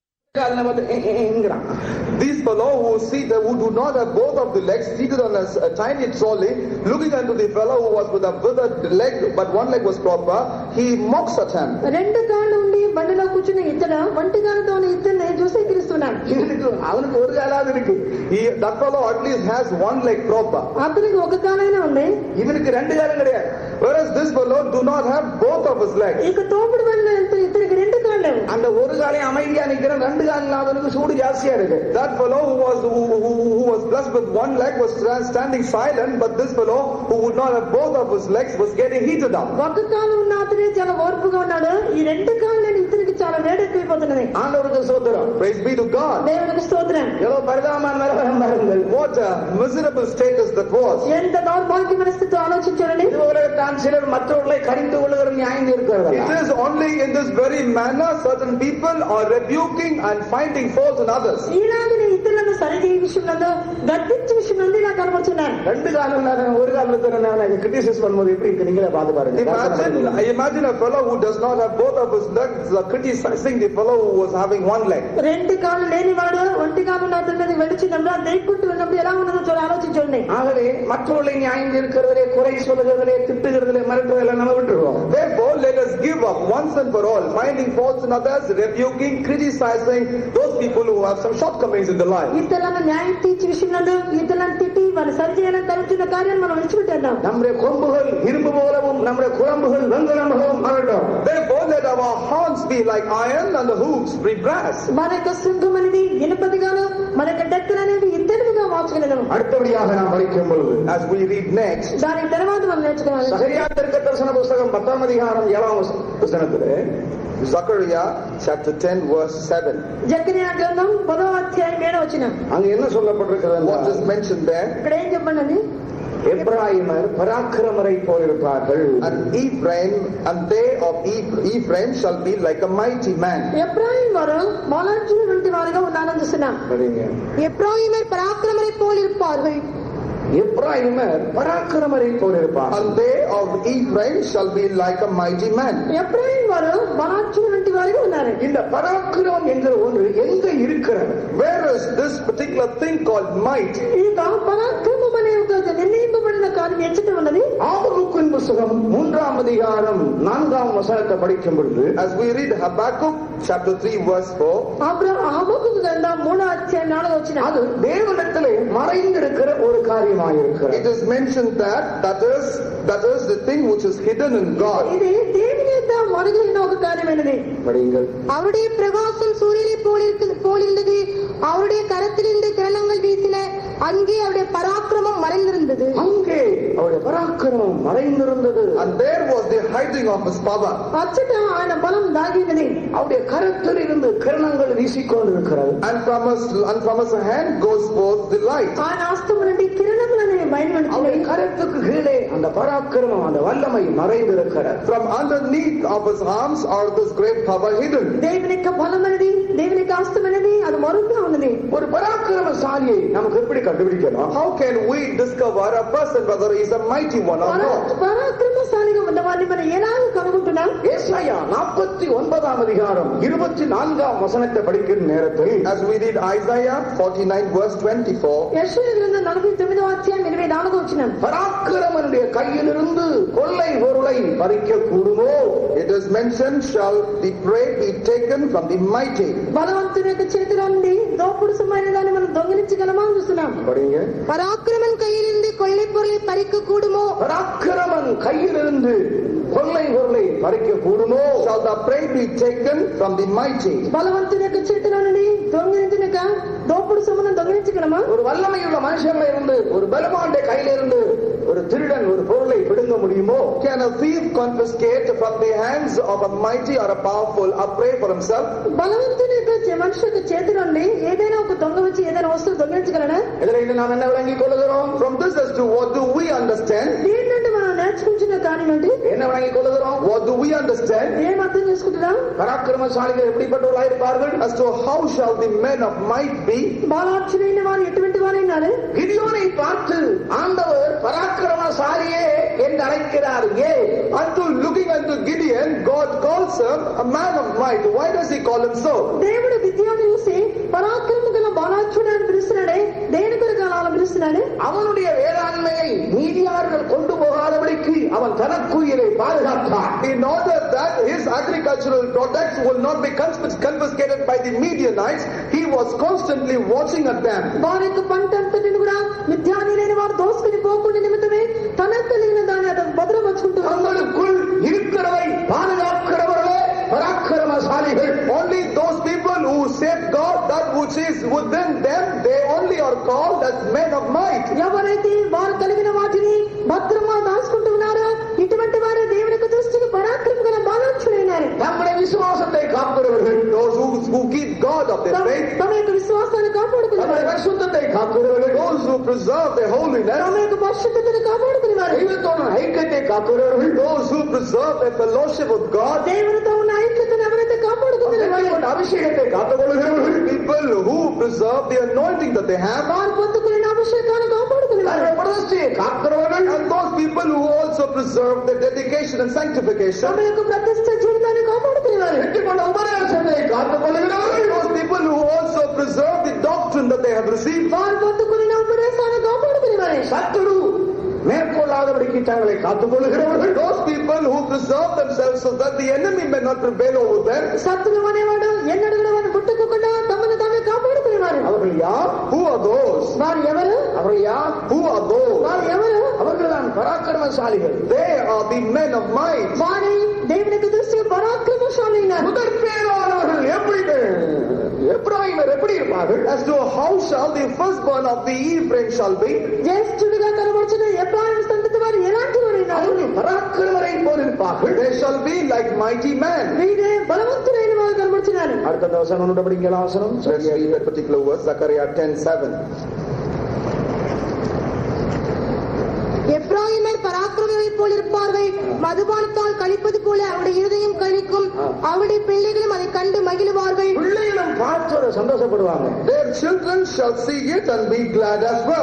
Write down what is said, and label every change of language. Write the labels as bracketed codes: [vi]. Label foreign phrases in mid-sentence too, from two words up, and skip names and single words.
[en] These fellow who do not have both of the legs seated on a tiny trolley, looking unto the fellow who was with a withered leg, but one leg was proper, he mocks at him. [te] రెండు కాళ్ళు ఉండి బండిలో కూర్చున్న ఇతడు ఒంటి కాళ్ళతో ఉన్న ఇతన్ని చూసి క్రీస్తున్నాడు. [ta] அவனுக்கு ஒரு காலாவது இருக்கு. [en] That fellow at least has one leg proper. [te] అతనికి ఒక కాలైనా ఉంది, [ta] இவனுக்கு ரெண்டு காலம் கிடையாது. [en] Whereas this fellow do not have both of his legs. [te] ఇక తోపుడు బండిలో ఇతనికి రెండు కాళ్ళు. [ta] அந்த ஒரு காலையும் அமைதியா நிக்கிற ரெண்டு காலம் இல்லாதவனுக்கு சூடு ஜாஸ்தியா இருக்கு. [en] That fellow who was blessed with one leg was standing silent, but this fellow who would not have both of his legs was getting heated up. [te] ఒక కాలు ఉన్న అతనే చాలా ఓర్పుగా ఉన్నాడు, ఈ రెండు కాళ్ళు లేని ఇతనికి చాలా వేడెక్కిపోతున్నది. [ta] ஆண்டவருக்கு ஸ்தோத்திரம். [en] Praise be to God. [te] దేవునికి స్తోత్రం. [ta] ஏதோ பரிதாபமான நிலைமை பாருங்கள். [en] What a miserable status that was. [te] ఎంత దౌర్భాగ్యమైన స్థితి ఆలోచించండి. [ta] இதுவரை தான் சிலர் மற்றவர்களை கடிந்து கொள்ளுகிற நியாயம் இருக்கிறது. [en] It is only in this very manner certain people are rebuking and finding fault in others. [te] ఈలాగనే ఇతరులను సరిచేయ విషయంలో గద్దించే విషయంలో ఇలా కనబడుతున్నాను. [ta] ரெண்டு காலம் இல்லாதவன் ஒரு காலத்துல கிரிட்டிசைஸ் பண்ணும்போது எப்படி இருக்கு நீங்களே பார்த்து பாருங்க. [en] Imagine a fellow who does not have both of his legs criticizing the fellow who was having one leg. [te] రెండు కాళ్ళు లేనివాడు ఒంటి కాళ్ళు ఉన్న అతని మీద వెడిచినప్పుడు అది దేక్కుంటూ ఉన్నప్పుడు ఎలా ఉన్నదో చూడ ఆలోచించండి. [ta] ஆகவே மற்றவர்களை நியாயம் இருக்கிறதிலே குறை சொல்லுகிறதிலே திட்டுகிறதிலே மறுக்கிறதிலே நம்ம விட்டுருவோம். [en] Therefore let us give up once and for all finding faults in others, rebuking, criticizing those people who have some shortcomings in their life. [te] ఇతరులను న్యాయం తీర్చే విషయంలో ఇతరులను తిట్టి వాళ్ళు సరిచేయాలని తలుచున్న కార్యాన్ని మనం విడిచిపెట్టేద్దాం. [ta] நம்முடைய கொம்புகள் இரும்பு போலவும் நம்முடைய குழம்புகள் வெண்கலம் போலவும் ஆகட்டும். [en] Therefore let our horns be like iron and the hooves be brass. [te] మన యొక్క శృంగం అనేది ఇనుపదిగాను మన యొక్క డెక్కలు అనేది ఇత్తడిగా మార్చగలము. [ta] அடுத்தபடியாக நாம் படிக்கும் பொழுது [en] As we read next, [te] దాని తర్వాత మనం నేర్చుకోవాలి. [ta] சகரியா தீர்க்க தரிசன புஸ்தகம் 10ஆம் அதிகாரம் 7ஆம் வசனத்திலே [en] Zechariah chapter 10 verse 7. [te] జకరియా గ్రంథం 10వ అధ్యాయం 7వ వచనం. [ta] அங்க என்ன சொல்லப்பட்டிருக்கிறது? [en] What is mentioned there? [te] ఇక్కడ ఏం చెప్పండి? [ta] எப்ராயிமர் பராக்கிரமரை போலிருப்பார்கள். [en] And Ephraim and they of Ephraim shall be like a mighty man. [te] ఎఫ్రాయిం వారు బలాఢ్యుల వంటి వారుగా ఉన్నారని చూస్తున్నాం. [ta] எப்ராயிமர் பராக்கிரமரை போல் இருப்பார்கள். எப்ராயிமர் பராக்கிரமரை போலிருப்பார்கள். [en] And they of Ephraim shall be like a mighty man. [te] ఎఫ్రాయిం వారు బలాఢ్యుల వంటి వారుగా ఉన్నారు. [ta] இந்த பராக்கிரமம் என்கிற ஒன்று எங்க இருக்கிறது? [en] Where is this particular thing called might? [te] ఈ పరాక్రమం అనే ఒక నిర్ణయింపబడిన కార్యం ఎచ్చట ఉన్నది. [ta] ஆபகுக்கின் புஸ்தகம் 3ஆம் அதிகாரம் 4ஆம் வசனத்தை படிக்கும் பொழுது [en] As we read Habakkuk chapter 3 verse 4, [te] హబక్కూకు గ్రంథం 3వ అధ్యాయం 4వ వచనం. [ta] அது தேவனிடத்திலே மறைந்திருக்கிற ஒரு காரியமாயிருக்கிறது. [en] it is mentioned that that is the thing which is hidden in God. [te] ఇది దేవుని యొక్క మరుగున ఒక కార్యమైనది. [ta] படிங்கள். அவருடைய பிரகாசம் சூரியனை போலிருந்தது. அவருடைய கரத்திலிருந்து கிரணங்கள் வீசின. அங்கே அவருடைய பராக்கிரமம் மறைந்திருந்தது. அங்கே அவருடைய பராக்கிரமம் மறைந்திருந்தது. [en] And there was the hiding of his power. [te] అచ్చట ఆయన బలం దాగినది. [ta] அவருடைய கரத்தில் இருந்து கிரணங்கள் வீசிக்கொண்டிருக்கிறது. [en] And from his hand goes forth the light. [te] ఆయన హస్తము నుండి కిరణములని [ta] அவருடைய [te] బయలువెడుచున్నవి. [ta] கரத்துக்கு கீழே அந்த பராக்கிரமம் அந்த வல்லமை மறைந்திருக்கிறது. [en] From underneath of his arms are this great power hidden. [te] దేవుని యొక్క బలం అనేది దేవుని యొక్క హస్తం అనేది అది మరుగుగా ఉన్నది. [ta] ஒரு பராக்கிரமசாலியை நமக்கு எப்படி கண்டுபிடிக்கலாம்? [en] How can we discover a person whether he is a mighty one or not? [te] పరాక్రమశాలిగా ఉన్నవారిని మనం ఎలాగ కనుగొంటున్నాం? [ta] ஏசாயா 49ஆம் அதிகாரம் 24ஆம் வசனத்தை படிக்கிற நேரத்தில் [en] As we read Isaiah 49 verse 24, [te] యెషయా గ్రంథం 49వ అధ్యాయం 24వ వచనం. [ta] பராக்கிரமனுடைய கையிலிருந்து கொள்ளை பொருளை பறிக்க கூடுமோ? [en] it is mentioned, shall the prey be taken from the mighty? [te] బలవంతుని యొక్క చేతిలో నుండి దోపుడు సొమ్మైన దాన్ని మనం దొంగిలించగలమా అని చూస్తున్నాం. [ta] படிங்க. பராக்கிரமன் கையிலிருந்து கொள்ளை பொருளை பறிக்க கூடுமோ? பராக்கிரமன் கையிலிருந்து கொள்ளை பொருளை பறிக்க கூடுமோ? [en] Shall the prey be taken from the mighty? [te] బలవంతుని యొక్క చేతిలో నుండి దొంగిలించినక దోపుడు సొమ్మును దొంగిలించగలమా? [ta] ஒரு வல்லமையுள்ள மனுஷன்ல இருந்து ஒரு பலவானுடைய கையில இருந்து ஒரு திருடன் ஒரு பொருளை பிடுங்க முடியுமோ? [en] Can a thief confiscate from the hands of a mighty or a powerful a prey for himself? [te] బలవంతుని యొక్క మనిషి యొక్క చేతి నుండి ఏదైనా ఒక దొంగ వచ్చి ఏదైనా వస్తువు దొంగిలించగలనా? [ta] இதுல நாம் என்ன விளங்கிக் கொள்ளுகிறோம்? [en] From this as to what do we understand? [te] దీని నుండి మనం నేర్చుకుంటున్న కార్యం ఏంటి? [ta] என்ன வணங்கிக் கொள்ளுகிறோம்? [en] What do we understand? [te] ఏం అర్థం చేసుకుంటున్నాం? [ta] பராக்கிரமசாலிகள் எப்படிப்பட்டவர்களாக இருப்பார்கள்? [en] As to how shall the men of might be? [te] బాలాక్షులైన వారు ఎటువంటి వారైనారు? [ta] கிதியோனை பார்த்து ஆண்டவர் பராக்கிரமசாலியே என்று அழைக்கிறார். ஏன்? [en] Unto looking unto Gideon, God calls him a man of might. Why does he call him so? [te] దేవుడు గిద్యోను చూసి పరాక్రమ గల బాలాక్షుడు అని పిలుస్తున్నాడే, దేని కొరకు అలా పిలుస్తున్నాడు? [ta] அவனுடைய வேளாண்மையை மீதியார்கள் கொண்டு போகாதபடிக்கு அவன் தனக்குயிரை பாதுகாத்தான். [en] In order that his agricultural products will not be confiscated by the Midianites, he was constantly watching at them. [te] వారి యొక్క పంట అంతటిని కూడా మిద్యానీయులైన వారు దోసుకుని పోకుండా నిమిత్తమే తనకు కలిగిన దాన్ని అతను భద్రపరుచుకుంటున్నాడు. [ta] தங்களுக்குள் இருக்கிறவை பாதுகாக்கிறவர்களே பராக்கிரமசாலிகள். [en] Only those people who safeguard that which is within them, they only are called as men of might. [te] ఎవరైతే వారు కలిగిన వాటిని భద్రంగా దాచుకుంటూ ఉన్నారో ఇటువంటి వారు దేవుని యొక్క దృష్టికి పరాక్రమ గల బాలాక్షులైనారు. [ta] நம்முடைய விசுவாசத்தை காக்கிறவர்கள், [en] Those who keep God of their faith, [te] తమ యొక్క విశ్వాసాన్ని [ta] நம்முடைய [te] కాపాడుకునేవారు, [ta] பரிசுத்தத்தை காக்கிறவர்கள், [en] those who preserve their holiness, [te] తమ యొక్క పరిశుద్ధతను కాపాడుకునేవారు, [ta] தெய்வத்தோட ஐக்கியத்தை காக்கிறவர்கள், [en] those who preserve their fellowship with God, [te] దేవునితో ఉన్న ఐక్యతను ఎవరైతే కాపాడుకునేవారు, [ta] அபிஷேகத்தை காத்துக்கொள்கிறவர்கள், [en] people who preserve the anointing that they have, [te] వారు పొందుకునే అభిషేకాన్ని కాపాడుకునేవారు, [ta] பிரதிஷ்டையை காக்கிறவர்கள், [en] and those people who also preserve their dedication and sanctification, [te] తమ యొక్క ప్రతిష్ట జీవితాన్ని కాపాడుకునేవారు, [ta] வெற்றிக்கொண்ட உபதேசத்தை காத்துக்கொள்கிறவர்கள், [en] those people who also preserve the doctrine that they have received, [te] వారు పొందుకునే ఉపదేశాన్ని కాపాడుకునేవారు, [ta] சத்துரு மேற்கொள்ளாதபடிக்கு தங்களை காத்துக்கொள்கிறவர்கள், [en] those people who preserve themselves so that the enemy may not prevail over them. [te] శత్రువు అనేవాడు ఎన్నడూ కూడా వారిని ముట్టుకోకుండా తమను తామే కాపాడుకునేవారు. [ta] அவர்கள் யார்? [en] Who are those? [te] వారు ఎవరు? [ta] அவர்கள் யார்? [en] Who are those? [te] వారు ఎవరు? [ta] அவர்கள் தான் பராக்கிரமசாலிகள். [en] They are the men of might. [te] వారి దేవుని యొక్క దృష్టికి పరాక్రమశాలైనారు. [ta] முதற் பேரானவர்கள் எப்படி எப்ராயிமர் எப்படி இருப்பார்கள்? [en] As to how shall the firstborn of the Ephraim shall be, [te] జ్యేష్ఠుడిగా కనబడుచున్న ఎఫ్రాయిము సంతతి వారు ఎలాంటి వారైనారు? [ta] அவர்கள் பராக்கிரமரை போல் இருப்பார்கள். [en] they shall be like mighty men. [te] వీరే బలవంతులైన వారు కనబడుచున్నారు. [ta] அடுத்த வசனம் ஒன்று படிக்கலாம். வசனம் [en] Let's read that particular verse, Zechariah 10:7. [ta] எப்ராயிமர் பராக்கிரமரை போல் இருப்பார்கள். மதுபானத்தால் கழிப்பது போல அவருடைய இருதயம் கழிக்கும். அவருடைய பிள்ளைகளும் அதை கண்டு மகிழுவார்கள். பிள்ளைகளும் பார்த்து அதை சந்தோஷப்படுவாங்க. [en] Their children shall see it and be glad as well.